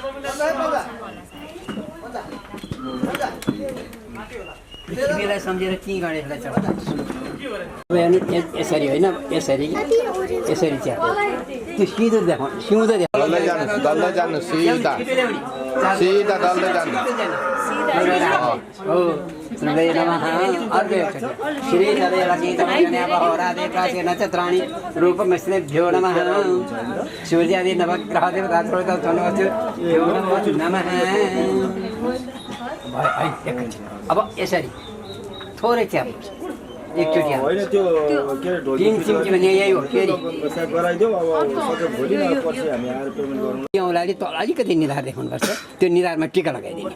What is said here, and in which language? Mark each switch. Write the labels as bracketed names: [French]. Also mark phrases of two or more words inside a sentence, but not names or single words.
[Nepali] पृथ्वीलाई सम्झेर त्यहीँ गणेशलाई चढाउनुहोस् यसरी होइन यसरी यसरी चाहिँ त्यो सिधो देखाउनु सिउँदो देखाउनु सिधा डल्लै जानु [Sanskrit] हो श्री नमः अर्घ श्री राधे प्राचे नक्षत्राणि रूपमस्तेभ्यो नमः सूर्यादि नवग्रह देवता नमः। [Nepali] अब यसरी थोरै चिया एकचोटि होइन त्यो के अरे ढोल तिन चिम्ची भने यही हो फेरि सायद गराइदेऊ अब सबै भोलि न पछि हामी आएर पेमेन्ट गरौँ औँलाले तल अलिकति निधार देखाउनुपर्छ त्यो निधारमा टिका लगाइदिने